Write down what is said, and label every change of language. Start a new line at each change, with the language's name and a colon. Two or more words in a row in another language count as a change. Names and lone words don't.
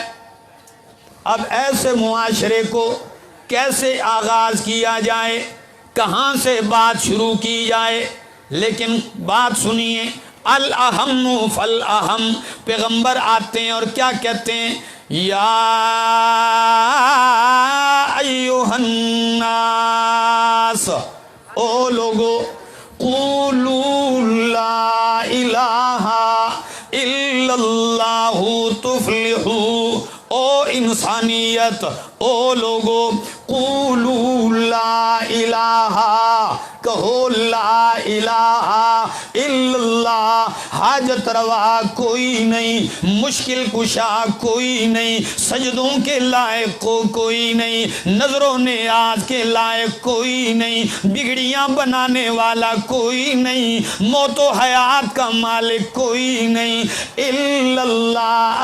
Urdu: اب ایسے معاشرے کو کیسے آغاز کیا جائے، کہاں سے بات شروع کی جائے. لیکن بات سنیے,
Arabic: الأهم فالأهم.
Urdu: پیغمبر آتے ہیں اور کیا کہتے ہیں,
Arabic: يا أيها الناس,
Urdu: او لوگو,
Arabic: قولوا لا إله إلا الله تفلحوا.
Urdu: او انسانیت، او لوگو,
Arabic: قولوا لا إله,
Urdu: کہو
Arabic: لا إله إلا الله.
Urdu: حاجت روا کوئی نہیں، مشکل کشا کوئی نہیں، سجدوں کے لائق کو کوئی نہیں، نذر و نیاز کے لائق کوئی نہیں، بگڑیاں بنانے والا کوئی نہیں، موت و حیات کا مالک کوئی نہیں، الا اللہ.